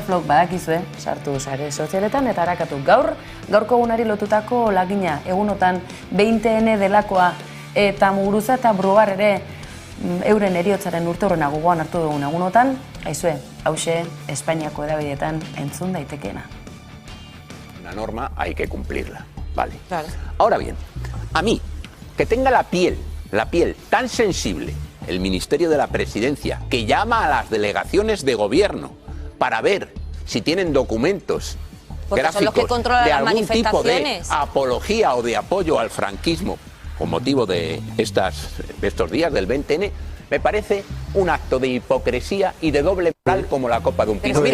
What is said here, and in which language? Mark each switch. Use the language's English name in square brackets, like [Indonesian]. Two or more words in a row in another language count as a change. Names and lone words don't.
[Basque] Flock badakizue, sartu sare sozialetan eta harakatu gaurko egunari lotutako lagina, egunotan 20N delakoa, eta Muguruza eta Brugar ere euren heriotzaren urteurrena gogoan hartu dugun egunotan, aizue, hauxe Espainiako hedabideetan entzun daitekeena. [Spanish] Una norma hay que cumplirla, ¿vale? Claro. Ahora bien, a mí, que tenga la piel tan sensible, el Ministerio de la Presidencia, que llama a las delegaciones de gobierno para ver si tienen documentos gráficos de algún tipo de apología o de apoyo al franquismo con motivo de estos días del 20N, me parece un acto de hipocresía y de doble moral como la copa de un pino.